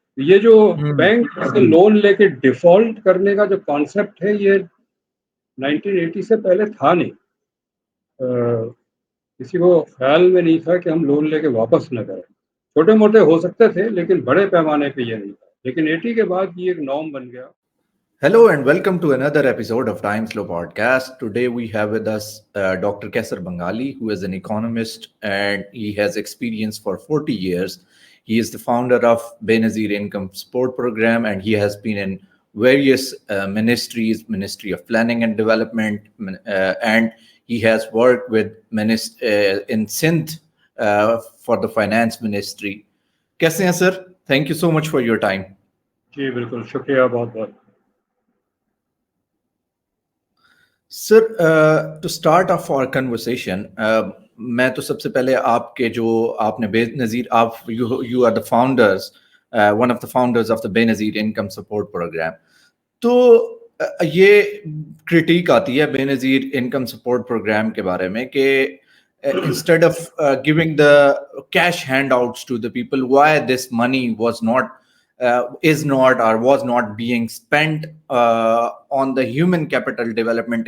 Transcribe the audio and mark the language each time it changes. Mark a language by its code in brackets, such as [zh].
[ur] یہ جو بینک سے لون لے کے ڈیفالٹ کرنے کا جو کانسیپٹ ہے یہ 1980 سے پہلے تھا نہیں. کسی کو خیال میں نہیں تھا کہ ہم لون لے کے واپس نہ کریں. چھوٹے موٹے ہو سکتے تھے لیکن بڑے پیمانے پہ یہ نہیں تھا. لیکن 80 کے بعد یہ ایک نارم بن گیا. [en] Hello and welcome to another episode of Time Slow Podcast. Today we have with us Dr. Kaisar Bengali, who is an economist and he has experience for 40 years. He is the founder of Benazir Income Support Program and he has been in various ministries, Ministry of Planning and Development, and he has worked with in Sindh for the Finance Ministry. [ur] Kaise hain sir? [en] Thank you so much for your time. [ur] جی بالکل شکریہ بہت بہت. [en] sir to start off our conversation [ur] میں تو سب سے پہلے آپ کے جو آپ نے بے نظیر آپ [en] You are the founders one of the founders of the Benazir income support programme. [ur] تو یہ کرٹیک آتی ہے بے نظیر انکم سپورٹ پروگرام کے بارے میں کہ [en] Instead of giving the cash handouts to the people why this money was not is not or was not being spent on the human capital development.